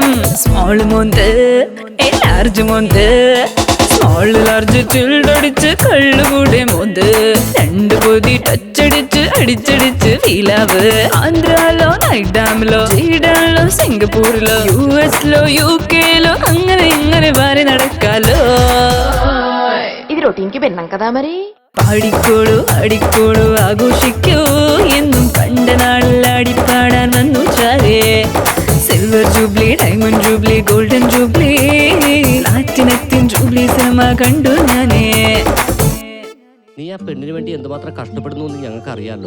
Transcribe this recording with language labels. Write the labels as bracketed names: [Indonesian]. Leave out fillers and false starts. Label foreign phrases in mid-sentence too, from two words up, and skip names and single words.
[Malayalam] സ്മോൾ മുണ്ട് ലാർജ് മുണ്ട്, [English] small large [Malayalam] ചിൽഡടിച്ച് കള്ളുകൂടെ മുണ്ട്, രണ്ട് പൊതി ടച്ചടിച്ച് അടിച്ചടിച്ച് ഫീലാവ്. ആന്ധ്രയിലോ നൈറ്റ് ഡാമിലോ സ്വീഡനിലോ സിംഗപ്പൂരിലോ US-ലോ UK-ലോ അങ്ങനെ ഇങ്ങനെ വാരി നടക്കാലോ. [Telugu] ఇది రొటీన్కి భిన్నం కదా మరి. [Malayalam] പാടിക്കോളൂ ആടിക്കോളൂ ആഘോഷിക്കൂ എന്നും കണ്ട നാളിൽ ആടിപ്പാടാൻ വന്നു ചാരേ. [English] silver jubilee, diamond jubilee, golden jubilee, platinum jubilee [Malayalam] സിനിമ കണ്ടു ഞാനേ. നീ ആ പെണ്ണിന് വേണ്ടി എന്തുമാത്രം കഷ്ടപ്പെടുന്നു എന്ന് ഞങ്ങൾക്ക് അറിയാലോ.